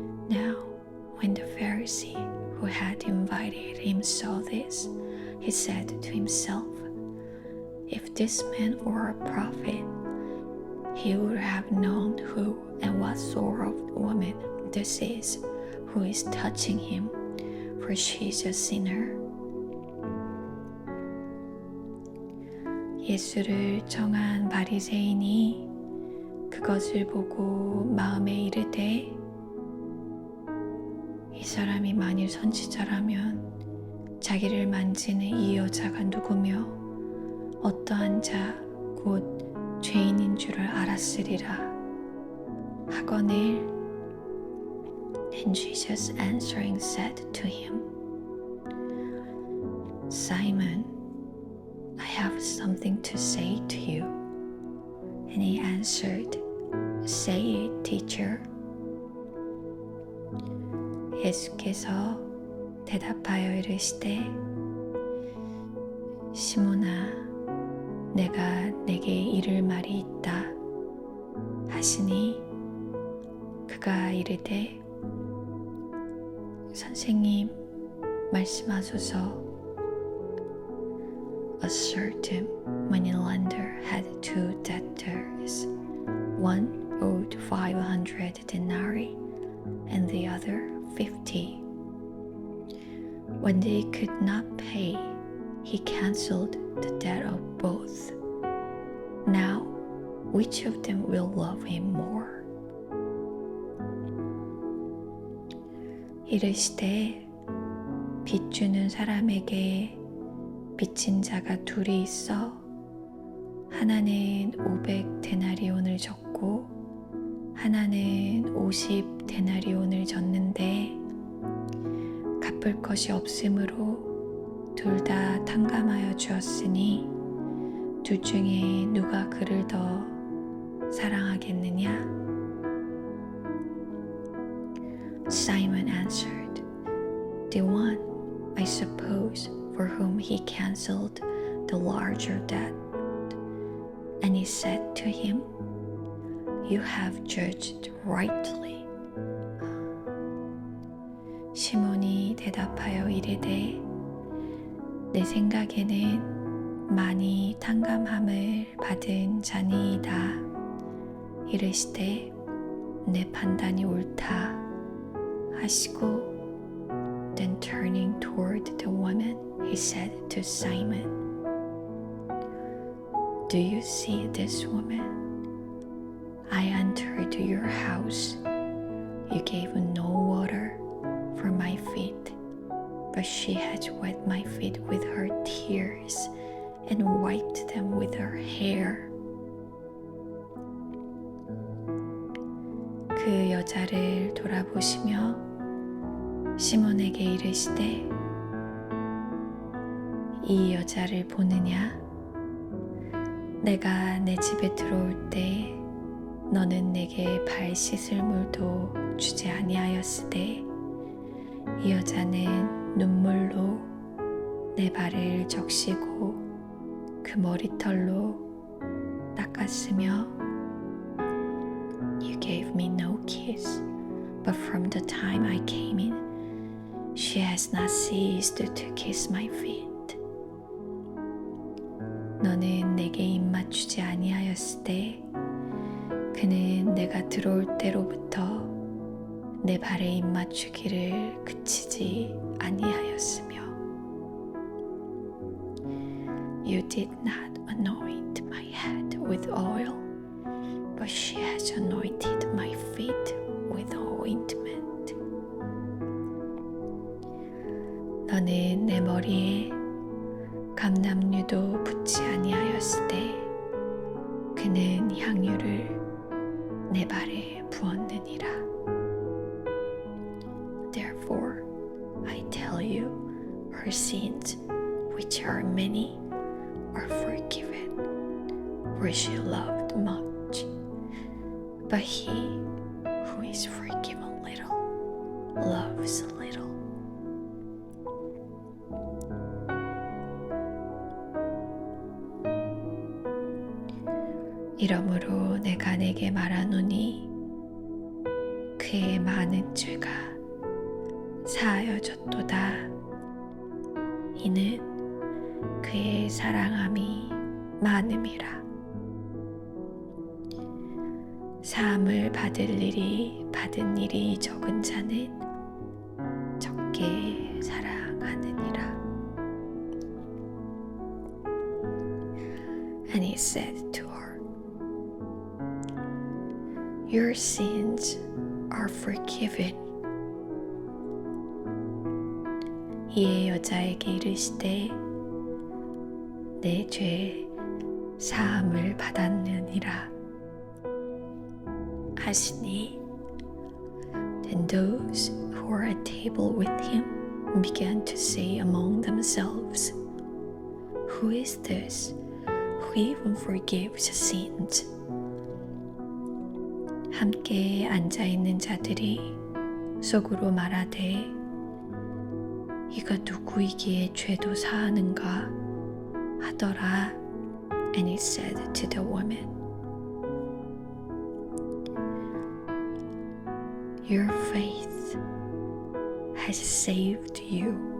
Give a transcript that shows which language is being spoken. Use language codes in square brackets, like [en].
[en] Now when the Pharisee who had invited him saw this, he said to himself, If this man were a prophet, he would have known who and what sort of woman this is who is touching him, for she is a sinner. [ko] 예수를 청한 바리새인이 그것을 보고 마음에 이르되 이 사람이 만일 선지자라면 자기를 만지는 이 여자가 누구며 어떠한 자 곧 죄인인 줄을 알았으리라 하거늘. [en] And Jesus answering said to him, Simon, I have something to say to you. And he answered, Say it, teacher. [ko] 예수께서 대답하여 이르시되 시몬아 내가 내게 이를 말이 있다 하시니 그가 이르되 선생님 말씀하소서. [en] A certain moneylender had 2 debtors. One owed 500 denarii and the other 50. When they could not pay, he cancelled the debt of both. Now, which of them will love him more? [ko] 이르시되 빚 주는 사람에게 빚진 자가 둘이 있어 하나는 500데나리온을 졌고 하나는 50데나리온을 졌는데 갚을 것이 없으므로 둘 다 탕감하여 주었으니 둘 중에 누가 그를 더 사랑하겠느냐? [en] Simon answered, The one, I suppose, for whom he cancelled the larger debt. And he said to him, You have judged rightly. [ko] 시몬이 대답하여 이르되 내 생각에는 많이 탕감함을 받은 자니이다. 이르시되 내 판단이 옳다 하시고 [en] Then turning toward the woman, he said to Simon, Do you see this woman? I entered your house. You gave no water for my feet, but she has wet my feet with her tears and wiped them with her hair. [ko] 그 여자를 돌아보시며 시몬에게 이르시되 이 여자를 보느냐? 내가 내 집에 들어올 때 너는 내게 발 씻을 물도 주지 아니하였으되 이 여자는 눈물로 내 발을 적시고 그 머리털로 닦았으며 [en] You gave me no kiss, but from the time I came in, she has not ceased to kiss my feet. [ko] 너는 내게 입맞추지 아니하였을 때 그는 내가 들어올 때로부터 내 발에 입맞추기를 그치지 아니하였으며 [en] You did not anoint my head with oil, but she has anointed my feet with ointment. [ko] 너는 내 머리에 감람유도 붓지 아니하였을 때 그는 향유를 내 발에 부었느니라. [en] Therefore, I tell you, her sins, which are many, are forgiven, for she loved much. But he who is forgiven little loves little. [ko] 이러므로 내가 내게 말하노니 그의 많은 죄가 사하여졌도다. 이는 그의 사랑함이 많음이라. 사함을 받은 일이 적은 자는 적게 사랑하느니라. [en] And he said to her, Your sins are forgiven. [ko] 이에 여자에게 이르시되 내 죄 사함을 받았느니라 하시니 [en] Then those who were at table with him began to say among themselves, Who is this who even forgives sins? [ko] 함께 앉아있는 자들이 속으로 말하되 이가 누구이기에 죄도 사하는가 하더라. [en] And he said to the woman, Your faith has saved you.